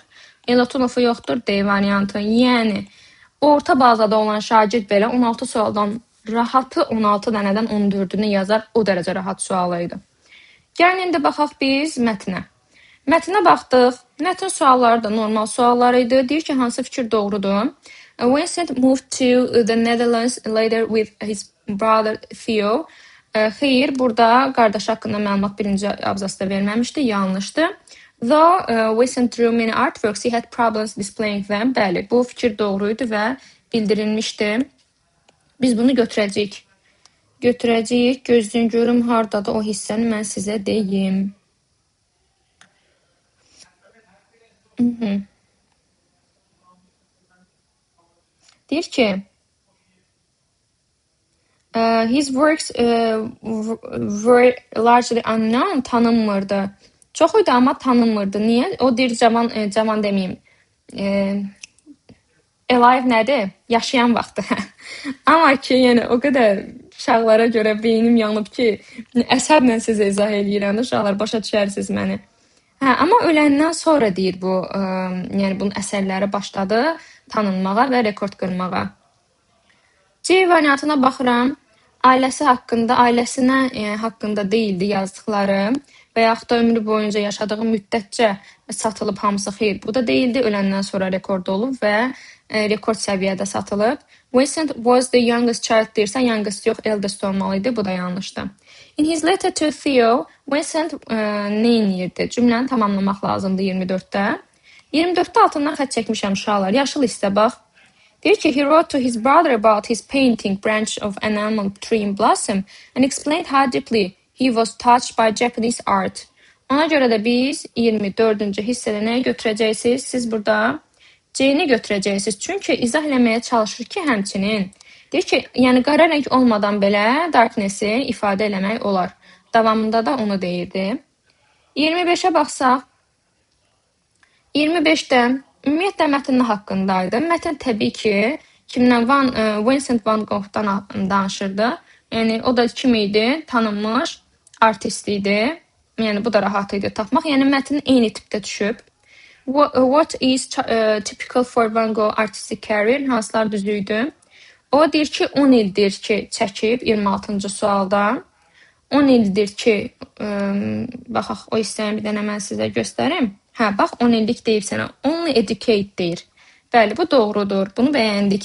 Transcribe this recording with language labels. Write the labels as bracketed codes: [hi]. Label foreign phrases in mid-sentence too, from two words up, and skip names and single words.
[az] Elotonofu yoxdur, D variantı. Yəni, orta bazada olan şagird belə 16 sualdan rahatı 16 dənədən 14-ünü yazar. O dərəcə rahat sual idi. Gəlin, indi baxaq biz mətnə. Mətnə baxdıq. Mətn sualları da normal suallar idi. Deyir ki, hansı fikir doğrudur? [en] Vincent moved to the Netherlands later with his brother Theo. [az] Xeyr, burada qardaş haqqında məlumat birinci abzasda verməmişdi, yanlışdı. [en] Though Vincent drew many artworks, he had problems displaying them. [az] Bəli, bu fikir doğruydu və bildirilmişdi. Biz bunu götürəcəyik. Gözləyin görüm hardadır o hissəni mən sizə deyim. Deyir ki, [en] his works were largely unknown, [az] tanınmırdı. Çox idi, amma tanınmırdı. Niyə? O deyir cavan deməyim. Alive nədir? Yaşayan vaxtı. Amma ki, yəni o qədər uşaqlara görə beynim yanıb ki, əsəblə sizə izah eləyirəm. Uşaqlar başa düşərsiniz məni. Hə, amma öləndən sonra deyir bu, yəni bunun əsərləri başladı tanınmağa və rekord qırmağa. C variantına baxıram. Ailəsi haqqında, ailəsinə haqqında deyildi yazdıqları və yaxud da ömrü boyunca yaşadığı müddətcə satılıb hamısı xeyr. Bu da deyildi. Öləndən sonra rekord olub və rekord səviyyədə satılıb. [en] Vincent was the youngest child [az] deyirsə, youngest yox, eldest olmalıydı. Bu da yanlışdır. [en] In his letter to Theo, Vincent [az] nə edirdi? Cümləni tamamlamaq lazımdır 24-də. 24-də altından xətt çəkmişəm uşaqlar. Yaşıl hissə bax. Deyir ki, [en] he wrote to his brother about his painting branch of an almond tree in blossom and explained how deeply he was touched by Japanese art. [az] Ona görə də biz 24-cü hissədə nəyi götürəcəksiniz? Siz burada C-ni götürəcəksiniz. Çünki izah eləməyə çalışır ki, həmçinin. Deyir ki, yəni qara rəng olmadan belə darkness-i ifadə eləmək olar. Davamında da onu deyirdi. 25-ə baxsaq, 25-də ümumiyyətlə mətn haqqındaydı. Mətn təbii ki, Vincent van Gogh'dan danışırdı. Yəni o da kim idi? Tanınmış artist idi. Yəni bu da rahat idi tapmaq. Yəni mətn eyni tipdə düşüb. [en] What is typical for Van Gogh artistic career? [az] Hansılar düzüydü? O deyir ki, 10 ildir ki çəkib 26-cı sualda. 10 ildir ki, baxaq o hissəni bir dənə mən sizə göstərim. Hə, bax 10 illik deyib sənə. [en] Only educate [az] deyir. Bəli, bu doğrudur. Bunu bəyəndik.